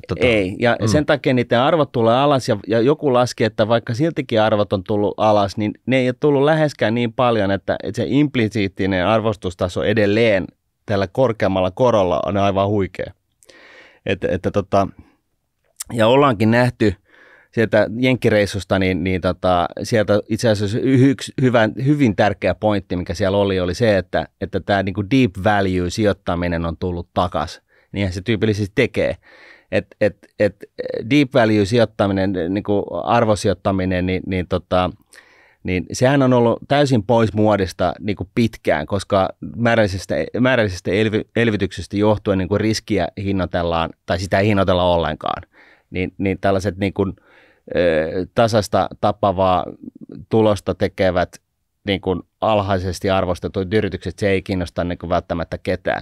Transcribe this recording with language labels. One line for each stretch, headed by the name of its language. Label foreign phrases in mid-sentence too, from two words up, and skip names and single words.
Finnish: Ei, ja sen takia niiden arvot tulee alas, ja joku laski, että vaikka siltikin arvot on tullut alas, niin ne ei ole tullut läheskään niin paljon, että se implisiittinen arvostustaso edelleen tällä korkeammalla korolla on aivan huikea. Ja ollaankin nähty sieltä jenkkireissusta, niin sieltä itse asiassa yksi hyvin tärkeä pointti, mikä siellä oli se, että tämä niin kuin
English: deep value
Finnish: sijoittaminen on tullut takaisin. Niinhän se tyypillisesti tekee.
English: Deep value
Finnish: sijoittaminen, niin kuin arvosijoittaminen, niin sehän on ollut täysin pois muodista niin kuin pitkään, koska määrällisestä elvytyksestä johtuen niin kuin riskiä hinnoitellaan, tai sitä ei hinnoitella ollenkaan. Niin tällaiset niin kuin tasasta tappavaa tulosta tekevät niin kuin alhaisesti arvostetut yritykset, se ei kiinnosta niin kuin välttämättä ketään.